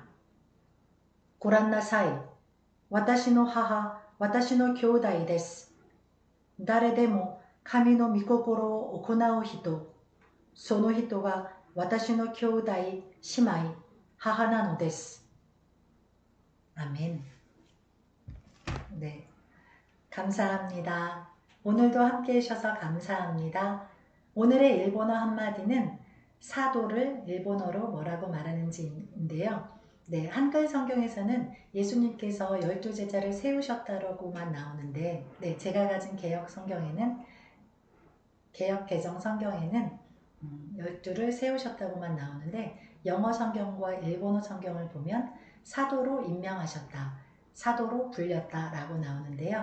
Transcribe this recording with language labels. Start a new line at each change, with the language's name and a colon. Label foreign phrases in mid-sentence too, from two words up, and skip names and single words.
Japanese: ご覧なさい。私の母、私の兄弟です。誰でも神の御心を行う人、その人が私の兄弟、姉妹、母なのです。아멘.
Korean: 네, 감사합니다. 오늘도 함께 해주셔서 감사합니다. 오늘의 일본어 한마디는 사도를 일본어로 뭐라고 말하는지인데요. 네, 한글 성경에서는 예수님께서 12제자를 세우셨다고만 나오는데, 네, 제가 가진 개혁 개정 성경에는 12를 세우셨다고만 나오는데, 영어 성경과 일본어 성경을 보면 사도로 임명하셨다, 사도로 불렸다 라고 나오는데요.